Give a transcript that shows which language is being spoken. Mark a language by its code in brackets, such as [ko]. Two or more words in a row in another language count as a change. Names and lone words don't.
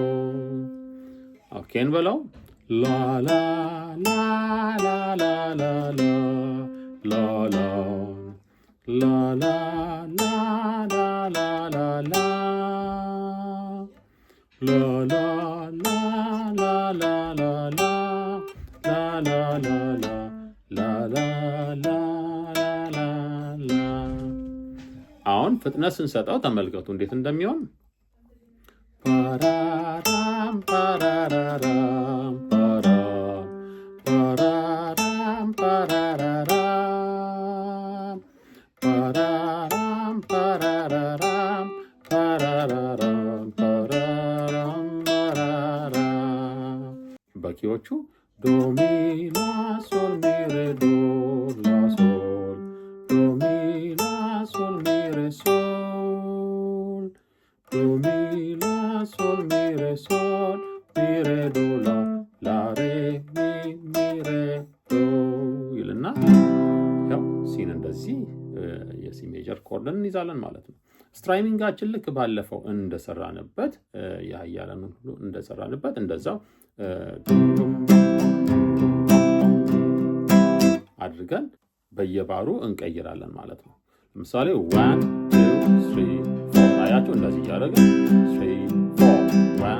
[am] ኦኬ እንበለው ላ ላ ላ ላ ላ ላ ላ ላ ላ ላ ላ ላ ላ ላ ላ La la la la la la la la la la la la la la la. አሁን ፍጥነት ስንሰጠው ተመልከቱ እንዴት እንደሚሆን ፓራራም ፓራ pararam, param, pararam, parararam, pararam, parararam, parararam, pararam, pararam. ባኪዎቹ ዶ ሚ ላ ሶል ሚ ሬ ዶ ላ ሶል ዶ ሚ ላ ሶል ሚ ሬ ሶል ዶ ሚ ላ ሶል ሚ ሬ ሶል ሚ ሬ ዶ ላ ላ ሬ ሚ ሬ ዶ ይልና ያው ሲን እንደዚህ የሲ ሜጀር ኮርድን እንይዛለን ማለት ነው። ስትራይሚንጋችን ልክ ባለፈው እንደሰራንበት የሀያላኑን ሁሉ እንደሰራንበት እንደዛው አድርገን በየባሩ እንቀይራለን ማለት ነው። ለምሳሌ 1 2 3 4 አያችሁ እንደዚህ እያደረግን 3 4 1